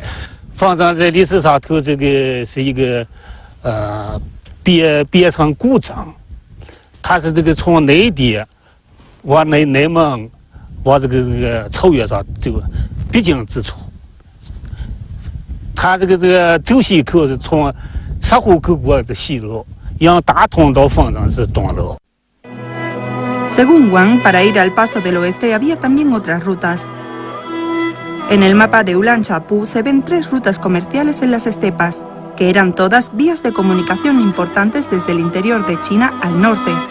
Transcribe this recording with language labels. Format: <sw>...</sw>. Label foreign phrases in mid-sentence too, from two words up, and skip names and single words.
<zh>方丈在历史上头这个是一个边城古城，它是这个从内地往内蒙往这个草原上这个必经之处。它这个走西口是从沙湖口过的西路，让大通到方丈是东路。</zh> <es>Según Wang, para ir al Paso del Oeste había también otras rutas. En el mapa de Ulan Chapu se ven 3 rutas comerciales en las estepas, que eran todas vías de comunicación importantes desde el interior de China al norte.</es>